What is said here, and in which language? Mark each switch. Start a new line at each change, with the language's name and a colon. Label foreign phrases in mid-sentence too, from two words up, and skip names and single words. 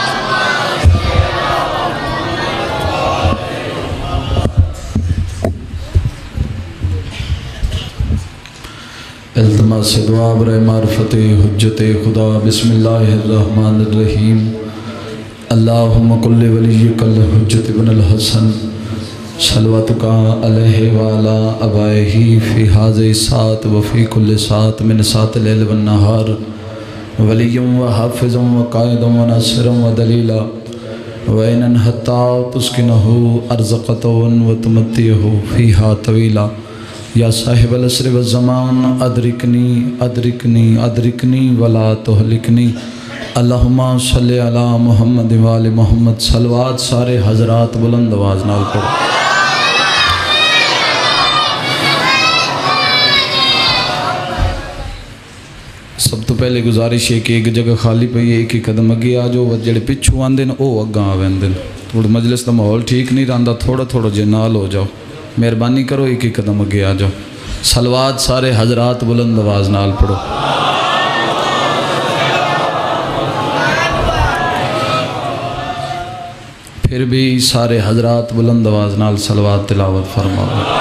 Urdu: التماس دعا برائے معرفت حجت خدا۔
Arabic: بسم اللہ الرحمن الرحیم۔ اللہم کل ولیک الحجت بن الحسن صلواتک علیہ وعلا ابائہ فی حاضر ساعت وفی کل ساعت من ساعت اللیل والنہار ولی و حافظ و قائد و ناصر و دلیلا وعینا حتی تسکنہ ارزقۃ و تمتعہ فیہا طویلا۔ یا صاحب العصر والزمان ادرکنی ادرکنی ادرکنی ولا تہلکنی۔ اللہم صلی علی محمد وآل محمد۔
Punjabi: صلوات سارے حضرات بلند آواز نال پڑھو۔ سب تو پہلے گزارش ہے کہ ایک جگہ خالی پئی ہے، ایک قدم اگے آ جاؤ، جڑے پچھو آندے نے او اگاں آ ویندے نے۔ تھوڑا مجلس دا ماحول ٹھیک نہیں رہندا، تھوڑا تھوڑا جے نال ہو جاؤ، مہربانی کرو، ایک قدم اگے آ جاؤ۔ صلوات سارے حضرات بلند آواز نال پڑھو۔ پھر بھی سارے حضرات بلند آواز نال صلوات تلاوت فرماؤ۔